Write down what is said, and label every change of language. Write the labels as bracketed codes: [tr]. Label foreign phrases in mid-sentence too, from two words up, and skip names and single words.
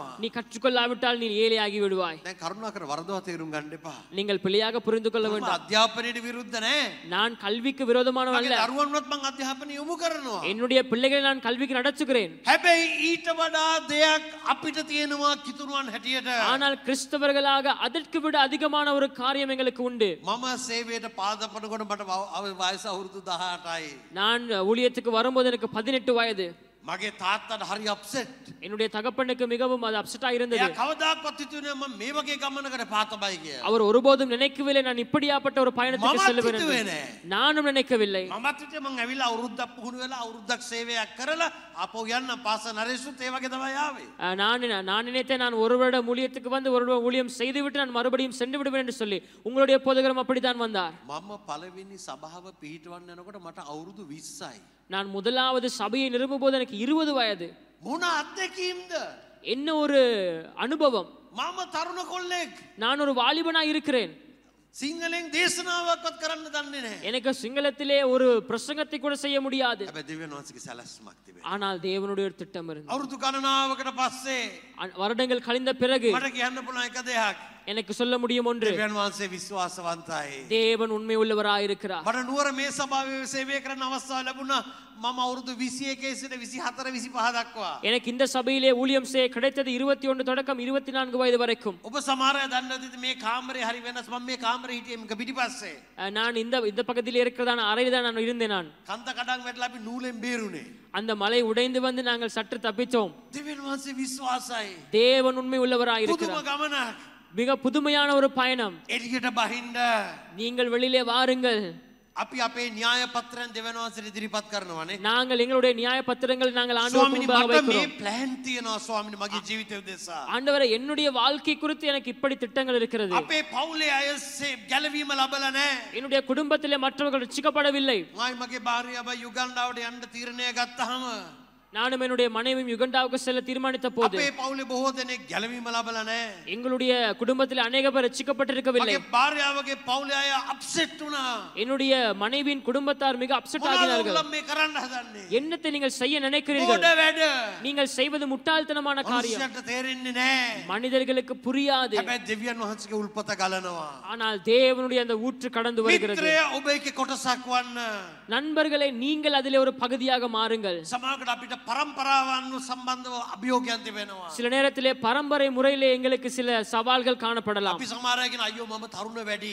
[ta] நீ கற்றுக்கொள்ளாவிட்டால் நீ ஏழையாகி விடுவாய். [si] දැන් කරුණාකර වරදවා තේරුම් ගන්න එපා. [ta] நீங்கள் பிள்ளையாக புரிந்து கொள்ள [si] මම [ta] வேண்டும். [si] අධ්‍යාපනයට විරුද්ධ නැහැ. [ta] நான் கல்விக்கு விரோதமானவன் [si] මගේ [ta] அல்ல. [si] දරුවන්වත් මම අධ්‍යාපනය යොමු කරනවා. [ta] என்னுடைய பிள்ளைகளை நான் கல்விக்கு நடத்துகிறேன். [si] හැබැයි ඊට වඩා දෙයක් අපිට තියෙනවා කිතුරුවන් හැටියට. [ta] ஆனால் கிறிஸ்தவர்களாக அதற்கு விட அதிகமான ஒரு காரியம் எங்களுக்கு உண்டு. [si] මම සේවයට පාදපනකොට මට වයස අවුරුදු 18යි. [ta] நான் ஊழியத்துக்கு வரும்போது எனக்கு 18 வயது. [si] මගේ තාත්තට හරි අප්සෙට්. [ta] என்னுடைய தகப்பனுக்கு மிகவும் அது அப்செட்டா இருந்தது. [si] එයා කවදාකවත් හිතුවේ මම මේ වගේ ගමනකට පාතබයි කියලා. [ta] அவர் ஒருபோதும் நினைக்கவில்லை நான் இப்படியாப்பட்ட ஒரு பயணத்துக்கு [si] මමත් [ta] செல்லுவேன் [si] හිතුවේ [ta] என்று. [si] නෑ. [ta] நானும் நினைக்கவில்லை. [si] මමත් හිතුවේ මං ඇවිල්ලා අවුරුද්දක් පුහුණු වෙලා අවුරුද්දක් සේවයක් කරලා ආපහු යන්න පාස නරේසුත් ඒ වගේ තමයි ආවේ. [ta] நான் நினைத்தேன் நான் ஒரு வருடம் ஊழியத்துக்கு வந்து ஒரு வருடம் ஊழியம் செய்துவிட்டு நான் மறுபடியும் சென்று விடுவேன் என்று சொல்லி. உங்களுடைய போதகரும் அப்படித்தான் வந்தார். [si] මම පළවෙනි සභාව පිහිටවන්න යනකොට මට අවුරුදු 20යි. [ta] நான் முதலாவது சபையை நிறுவும் போது எனக்கு 20 வயது. [si] මොන අත්දැකීම්ද? [ta] என்ன ஒரு அனுபவம். [si] මම තරුණ කොල්ලෙක්. [ta] நான் ஒரு வாலிபனா இருக்கிறேன். [si] සිංහලෙන් දේශනාවක්වත් කරන්න දන්නේ නැහැ. [ta] எனக்கு சிங்களத்திலே ஒரு பிரசங்கத்தை கூட செய்ய முடியாது. [si] හැබැයි දෙවියන් වහන්සේගේ සැලැස්මක් තිබෙනවා. [ta] ஆனால் தேவனுடைய ஒரு திட்டம் இருந்தது. [si] අවුරුදු ගණනාවකට පස්සේ [ta] வருடங்கள் கழிந்த பிறகு [si] මට කියන්න පුළුවන් එක දෙයක්. [ta] எனக்கு சொல்ல முடியும் ஒன்று. [si] දෙවියන් වහන්සේ විශ්වාසවන්තයි. [ta] தேவன் உண்மை உள்ளவராய் இருக்கிறார். [si] මට නුවර මේ සභාවේ සේවය කරන්න අවස්ථාව ලැබුණා. මම අවුරුදු 21 සිට 24 25 දක්වා. [ta] எனக்கு இந்த சபையிலே ஊழியம் செய்ய கிடைத்தது 21 தொடக்கம் 24 வயது வரைக்கும். [si] ඔබ සමහර අය දන්නේ නැති මේ කාමරේ හරි වෙනස්. මම මේ කාමරේ හිටියේ මේක පිටිපස්සේ. [ta] நான் இந்த பக்கத்தில் இருக்கிறதான அறையில் தான் நான் இருந்தேன். நான் [si] කන්ත කඩන් වැටලා අපි නූලෙන් බේරුනේ. [ta] அந்த மலை உடைந்து வந்து நாங்கள் சற்று தப்பித்தோம். [si] දෙවියන් වහන්සේ විශ්වාසයි. [ta] தேவன் உண்மை உள்ளவராய் [si] පුදුම [ta] இருக்கிறார். [si] ගමනක්. [ta] மிக புதுமையான ஒரு பயணம். [si] එළියට බහින්න [ta] நீங்கள் வெளியிலே வாருங்கள். [si] අපි අපේ න්‍යාය පත්‍රයන් දෙවියන් වහන්සේට ඉදිරිපත් කරනවානේ. [ta] நாங்கள் எங்களுடைய நியாய பத்திரங்கள் நாங்கள் ஆண்டவருக்கு [si] ස්වාමීනි [ta] முன்பாக [si] මට මේ [ta] வைக்கிறோம். [si] ප්ලෑන් තියෙනවා ස්වාමීනි මගේ ජීවිතය උදෙසා. [ta] ஆண்டவரே என்னுடைய வாழ்க்கை குறித்து எனக்கு இப்படி திட்டங்கள் இருக்கிறது. [si] අපේ පවුලේ අය ගැලවීම ලබලා නැහැ. [ta] என்னுடைய குடும்பத்திலே மற்றவர்கள் ரட்சிக்கப்படவில்லை. [si] මයි මගේ භාර්යාව යුගන්ඩාවට යන්න තීරණය ගත්තාම [ta] நானும் என்னுடைய மனைவியும் யுகண்டாவுக்கு செல்ல தீர்மானித்த போது [si] අපේ පවුලේ බොහෝ දෙනෙක් ගැලවීම ලබලා නැහැ. [ta] எங்களுடைய குடும்பத்தில் அநேக பேர் ரட்சிக்கப்பட்டிருக்கவில்லை. [si] මගේ භාර්යාවගේ පවුලේ අය අප්සෙට් වුණා. [ta] என்னுடைய மனைவியின் குடும்பத்தார் மிக அப்செட் [si] මොනවද [ta] ஆகினார்கள். [si] උඹලා මේ කරන්න හදන්නේ? [ta] என்னத்தை நீங்கள் செய்ய நினைக்கிறீர்கள்? [si] මොඩ වැඩ. [ta] நீங்கள் செய்வது முட்டாள்தனமான காரியம். [si] මනුස්සයට තේරෙන්නේ නැහැ. [ta] மனிதர்களுக்கு புரியாது. [si] හැබැයි දෙවියන් වහන්සේගේ උල්පත ගලනවා. [ta] ஆனால் தேவனுடைய அந்த ஊற்று கடந்து வருகிறது. [si] මිත්‍රය ඔබ එකේ කොටසක් වන්න. [ta] நண்பர்களே நீங்கள் அதிலே ஒரு பகுதியாக மாறுங்கள். [si] සමහරකට අපිට පරම්පරාවන් සම්බන්ධව අභියෝගයන් තිබෙනවා. [ta] சில நேரத்திலே பரம்பரை முறையிலே எங்களுக்கு சில சவால்கள் காணப்படலாம். [si] අපි සමහර අය කියන අයියෝ මම තරුණ වැඩි.